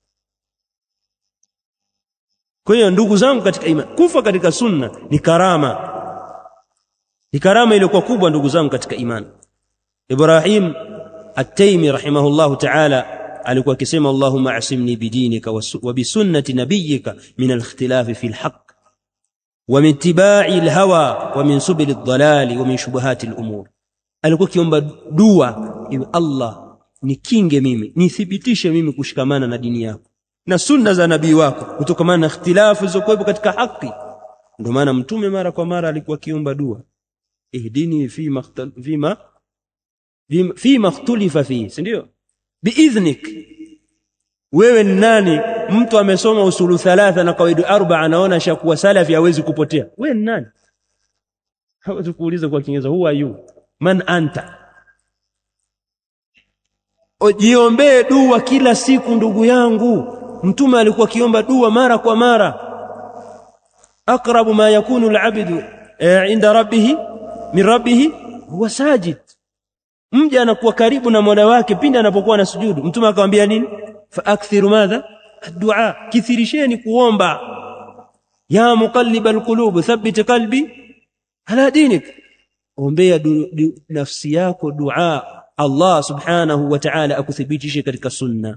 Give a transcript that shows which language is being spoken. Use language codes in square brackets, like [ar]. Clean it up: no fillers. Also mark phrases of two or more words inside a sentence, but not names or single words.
[sw] Kwa hiyo ndugu zangu katika imani, kufa katika sunna ni karama, iliyokuwa kubwa ndugu zangu katika imani. [ar] Ibrahim at-Taymi رحمه الله تعالى [sw] alikuwa akisema, [ar] اللهم اعصمني بدينك وبسنة نبيك من الاختلاف في الحق ومن اتباع الهوى ومن سبل الضلال ومن شبهات الأمور. [sw] Alikuwa kiomba dua, iwe Allah nikinge mimi, nithibitishe mimi kushikamana na dini yako na sunna za nabii wako kutokana na ikhtilafu zilizokuwepo katika haki. Ndio maana Mtume mara kwa mara alikuwa kiomba dua, [ar] اهدني فيما اختلف في, [sw] si ndio? Biidhnik. Wewe ni nani? Mtu amesoma usulu thalatha na kawaidu 4 anaona shakuwa salafi hawezi kupotea. Wewe ni nani? Hawezi kuuliza kwa Kiingereza, [en] who are you? [ar] من أنت? [sw] Ojiombee dua kila siku ndugu yangu. Mtume alikuwa kiomba dua mara kwa mara. [ar] أقرب ما يكون العبد عند ربه من ربه هو ساجد. [sw] Mja anakuwa karibu na Mola wake pindi anapokuwa na sujudu. Mtume akamwambia nini? [ar] فأكثروا ماذا الدعاء, [sw] kithirisheni kuomba. [ar] يا مقلب القلوب ثبت قلبي على دينك, [sw] ombea nafsi yako dua Allah [ar] سبحانه وتعالى [sw] akuthibitishe katika sunna.